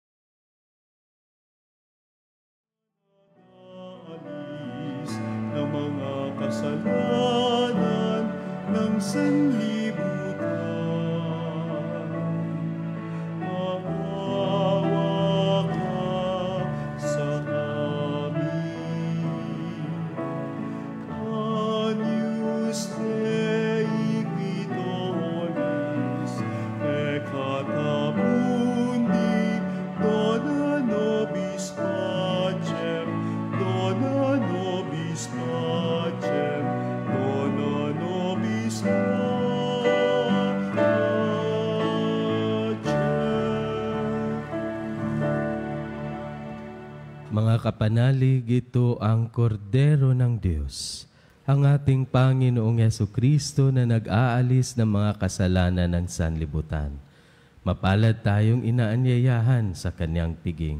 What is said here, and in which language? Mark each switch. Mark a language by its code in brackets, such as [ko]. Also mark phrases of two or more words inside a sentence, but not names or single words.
[tl] Nag-aalis ng mga sanlibutan. Maawa ka sa amin. [la] Agnus Dei qui tollis, peccata mundi, dona nobis pacem, dona nobis pacem, dona nobis pacem. [tl] Mga kapanalig, ito ang kordero ng Diyos, ang ating Panginoong Yesukristo na nag-aalis ng mga kasalanan ng sanlibutan. Mapalad tayong inaanyayahan sa kanyang piging.